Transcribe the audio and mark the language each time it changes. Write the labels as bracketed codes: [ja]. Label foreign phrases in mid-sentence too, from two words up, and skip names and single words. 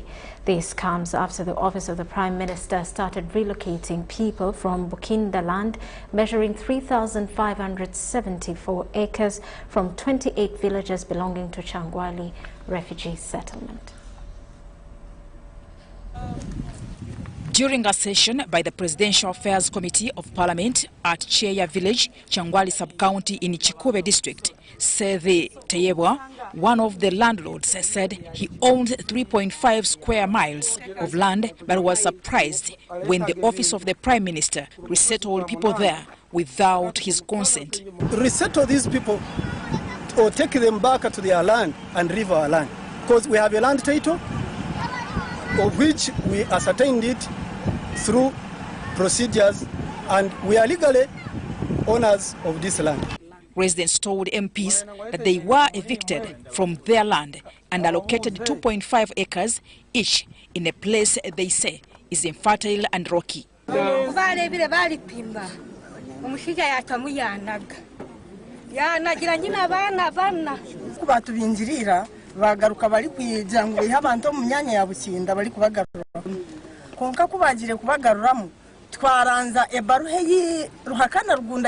[en] This comes after the Office of the Prime Minister started relocating people from Bukinda land measuring 3,574 acres from 28 villages belonging to Changwali refugee settlement. During a session by the Presidential Affairs Committee of Parliament at Cheya Village, Changwali Sub-County in Chikube District, Sethi Teyebwa, one of the landlords, said he owned 3.5 square miles of land but was surprised when the Office of the Prime Minister resettled people there without his consent. Resettle these people or take them back to their land and leave our land, because we have a land title of which we ascertained it through procedures, and we are legally owners of this land. Residents told MPs that they were evicted from their land and allocated 2.5 acres each in a place they say is infertile and rocky. [nyo] konka kubagire kubagaruramo twaranza ebaruhe ruhakana rugunda